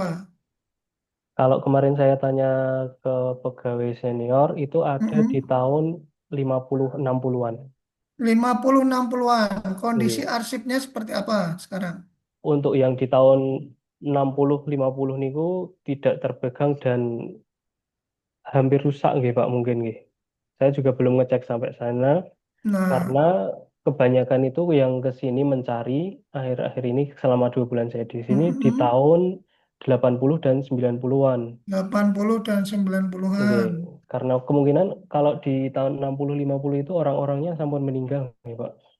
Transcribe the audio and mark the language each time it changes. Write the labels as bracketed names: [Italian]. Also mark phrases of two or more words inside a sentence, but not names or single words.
[Indonesian] Kalau kemarin saya tanya ke pegawai senior itu ada di Mm-mm. tahun 50-60-an. 50-60-an. Kondisi Nggih. arsipnya seperti apa sekarang? Untuk yang di tahun 60-50 niku tidak terpegang dan hampir rusak nggih Pak mungkin nggih. Saya juga belum ngecek sampai sana karena Nah, kebanyakan itu yang ke sini mencari akhir-akhir ini selama 2 bulan saya di sini di mm-mm. tahun 80 dan 90-an. 80 dan Nggih. 90-an. Karena kemungkinan kalau di tahun 60-50 itu orang-orangnya sampun meninggal nih Pak.